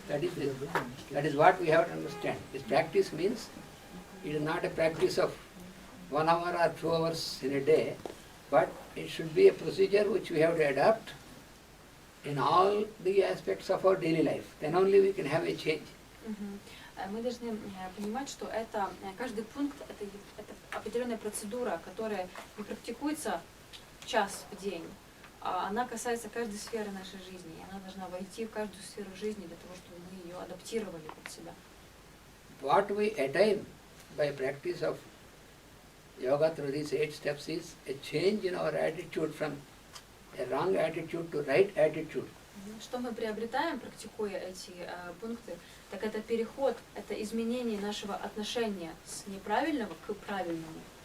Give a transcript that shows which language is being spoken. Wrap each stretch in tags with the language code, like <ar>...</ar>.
<en>That is what we have to understand. This practice means it is not a practice of 1 hour or 2 hours in a day, but it should be a procedure which we have to adapt in all the aspects of our daily life. Then only we can have a change. Мгм.</en> <ru>Мы должны понимать, что это каждый пункт это определенная процедура, которая не практикуется час в день, а она касается каждой сферы нашей жизни. И она должна войти в каждую сферу жизни для того, чтобы мы ее адаптировали под себя.</ru> <en>What we attain by practice of yoga through these 8 steps is a change in our attitude from a wrong attitude to right attitude.</en> <ru>Что мы приобретаем, практикуя эти пункты, так это переход, это изменение нашего отношения с неправильного к правильному.</ru>